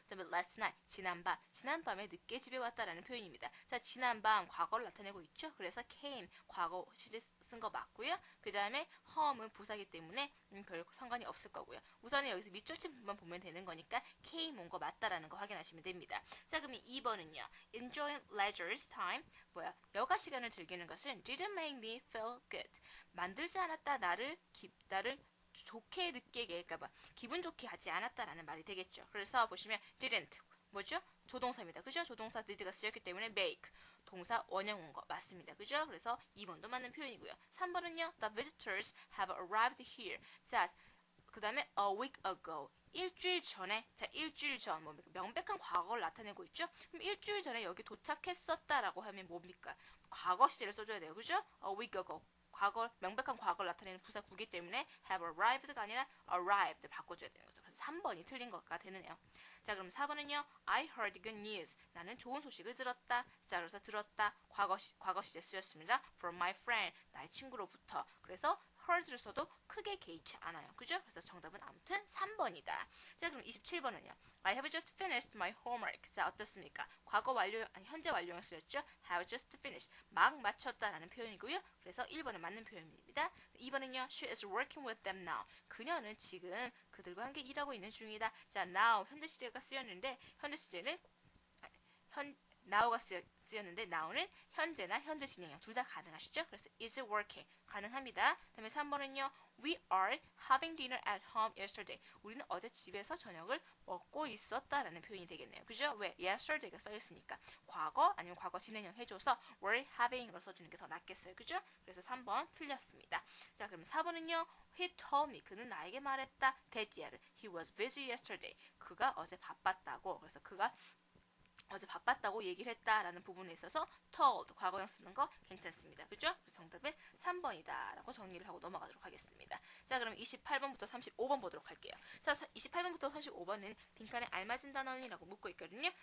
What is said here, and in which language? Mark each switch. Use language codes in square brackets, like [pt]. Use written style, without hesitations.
[ko] 그 다음에 [en] last night [ko] 지난밤에 늦게 집에 왔다라는 표현입니다. 자, 지난밤 과거를 나타내고 있죠? 그래서 came 과거 시제 쓴 거 맞고요. 그 다음에 home은 부사기 때문에 별 상관이 없을 거고요. 우선은 여기서 밑줄 친 부분만 보면 되는 거니까 came 온 거 맞다라는 거 확인하시면 됩니다. 자, 그럼 2번은요. [en] Enjoying leisure's time. [ko] 여가 시간을 즐기는 것은 [en] didn't make me feel good. [ko] 만들지 않았다. 나를 좋게 느끼게, 그러니까 기분 좋게 하지 않았다라는 말이 되겠죠. 그래서 보시면 didn't 뭐죠? 조동사입니다. 그죠? 조동사 did가 쓰였기 때문에 make 동사 원형 온 거 맞습니다. 그죠? 그래서 2번도 맞는 표현이고요. 3번은요. [en] The visitors have arrived here. [ko] 자, 그 다음에 [en] a week ago. [ko] 일주일 전에, 자, 일주일 전, 명백한 과거를 나타내고 있죠? 그럼 일주일 전에 여기 도착했었다라고 하면 뭡니까? 과거 시제를 써줘야 돼요. 그죠? [en] A week ago. [ko] 명백한 과거를 나타내는 부사 구기 때문에 have arrived가 아니라 arrived 바꿔줘야 되는 거죠. 그래서 3번이 틀린 것가 되네요. 자, 그럼 4번은요. [en] I heard good news. [ko] 나는 좋은 소식을 들었다. 자, 그래서 들었다. 과거 시제 쓰였습니다. [en] From my friend. [ko] 나의 친구로부터. 그래서 heard를 써도 크게 개의치 않아요. 그죠? 그래서 정답은 아무튼 3번이다. 자, 그럼 27번은요. [en] I have just finished my homework. [ko] 자, 어떻습니까? 현재 완료형 쓰였죠? have just finished. 막 마쳤다라는 표현이고요. 그래서 1번은 맞는 표현입니다. 2번은요. [en] She is working with them now. [ko] 그녀는 지금 그들과 함께 일하고 있는 중이다. 자, now 현재 시제가 쓰였는데 현재 시제는 now가 쓰였는데 now는 현재나 현재 진행형 둘 다 가능하시죠? 그래서 is working 가능합니다. 다음에 3번은요. [en] We are having dinner at home yesterday. [ko] 우리는 어제 집에서 저녁을 먹고 있었다라는 표현이 되겠네요. 그죠? 왜? yesterday가 써있으니까 과거 아니면 과거 진행형 해줘서 were having으로 써주는 게 더 낫겠어요. 그죠? 그래서 3번 틀렸습니다. 자, 그럼 4번은요. [en] He told me. [ko] 그는 나에게 말했다. [en] that he was busy yesterday. [ko] 그가 어제 바빴다고. 그래서 그가 어제 바빴다고 얘기를 했다라는 부분에 있어서 told 과거형 쓰는 거 괜찮습니다. 그죠? 정답은 3번이다 라고 정리를 하고 넘어가도록 하겠습니다. 자, 그럼 28번부터 35번 보도록 할게요. 자, 28번부터 35번은 빈칸에 알맞은 단어이라고 묻고 있거든요.